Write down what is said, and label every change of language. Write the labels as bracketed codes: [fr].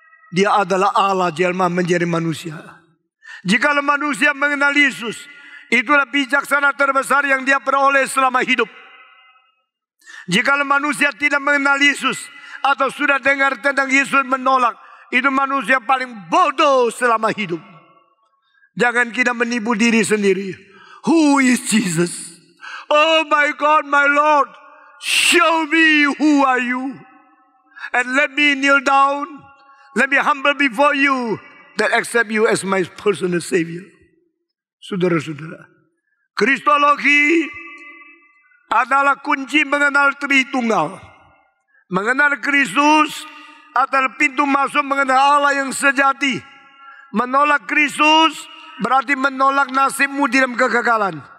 [id] Dia adalah Allah jelma menjadi manusia. Jika manusia mengenal Yesus, itulah bijaksana terbesar yang dia peroleh selama hidup. Jika manusia tidak mengenal Yesus atau sudah dengar tentang Yesus menolak, itu manusia paling bodoh selama hidup. Jangan kita menipu diri sendiri. [en] Who is Jesus? Oh my God, my Lord, show me who are you. And let me kneel down. Let me humble before you. That accept you as my personal Savior. [id] Saudara-saudara, Kristologi adalah kunci mengenal Tritunggal. Mengenal Kristus adalah pintu masuk mengenal Allah yang sejati. Menolak Kristus berarti menolak nasibmu dalam kegagalan.